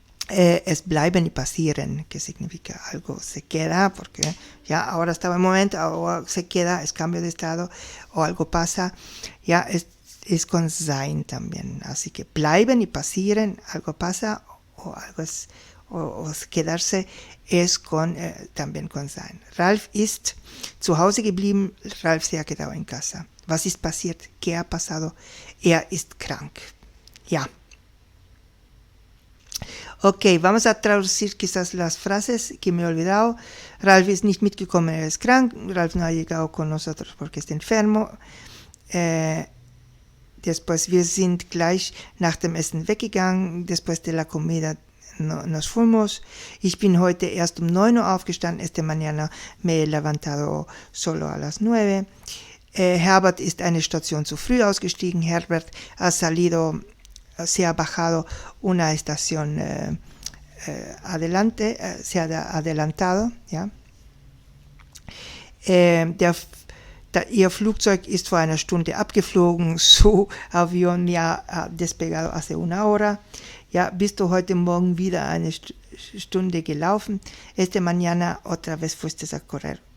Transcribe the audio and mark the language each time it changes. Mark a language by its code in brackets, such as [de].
[es] Es bleiben y passieren, que significa algo se queda, porque ya ahora estaba en momento, ahora se queda, es cambio de estado, o algo pasa, ya es con sein también. Así que bleiben y passieren, algo pasa, o algo es, o quedarse, es con, también con sein. [de] Ralf ist zu Hause geblieben, [es] Ralf se ha quedado en casa. [de] Was ist passiert? [es] ¿Qué ha pasado? [de] Ist krank. Ja. [es] Ok, vamos a traducir quizás las frases que me he olvidado. [de] Ralf ist nicht mitgekommen, ist krank. [es] Ralf no ha llegado con nosotros porque está enfermo. [de] Después, wir sind gleich nach dem Essen weggegangen. [es] Después de la comida nos fuimos. [de] Ich bin heute erst 9 Uhr aufgestanden. [es] Esta mañana me he levantado solo a las 9. [de] Herbert ist eine Station zu früh ausgestiegen. [es] Herbert ha salido, se ha bajado una estación adelante, se ha adelantado. [de] Ja? Ihr Flugzeug ist vor einer Stunde abgeflogen. [es] Su avión ya ha despegado hace una hora. [de] Ja, bist du heute Morgen wieder eine Stunde gelaufen? [es] Esta mañana otra vez fuiste a correr.